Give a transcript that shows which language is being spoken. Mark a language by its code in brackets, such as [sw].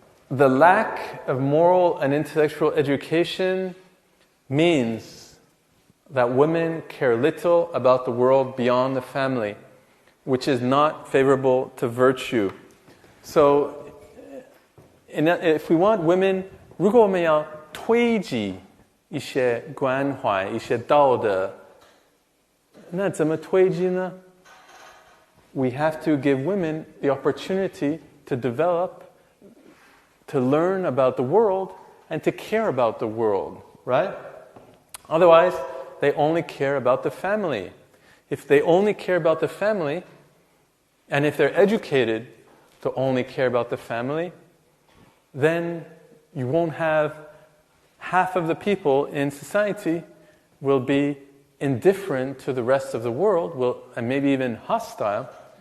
[en] The lack of moral and intellectual education means that women care little about the world beyond the family, which is not favorable to virtue. So, if we want women, [zh] 如果我们要推及一些关怀、一些道德，那怎么推及呢？ [en] We have to give women the opportunity to develop, to learn about the world, and to care about the world, right? Otherwise, they only care about the family. If they only care about the family, and if they're educated to only care about the family, then you won't have half of the people in society will be indifferent to the rest of the world, and maybe even hostile.